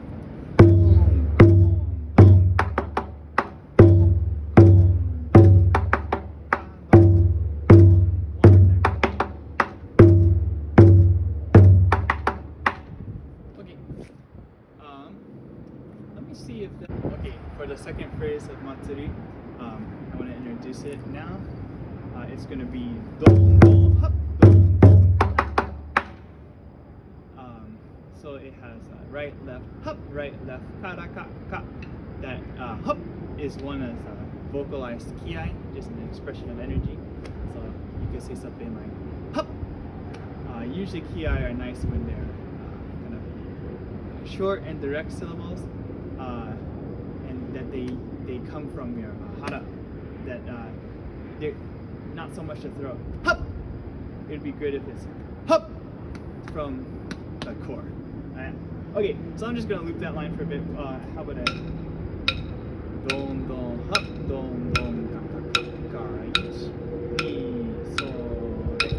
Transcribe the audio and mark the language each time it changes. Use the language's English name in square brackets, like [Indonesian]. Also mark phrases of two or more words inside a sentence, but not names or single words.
[English] See if okay, for the second phrase of Matsuri, I want to introduce it now. It's going to be don don hop don don. So it has right left hop right left kara ka ka. That hop is one as vocalized kiai, just an expression of energy. So you can say something like hop. Usually kiai are nice when they're kind of short and direct syllables. And that they come from your hara, that they're not so much the throat. Hup! It'd be good if it's hup from the core. Okay, so I'm just gonna loop that line for a bit. How about a don don hup don don ka ka ka ich ni so re.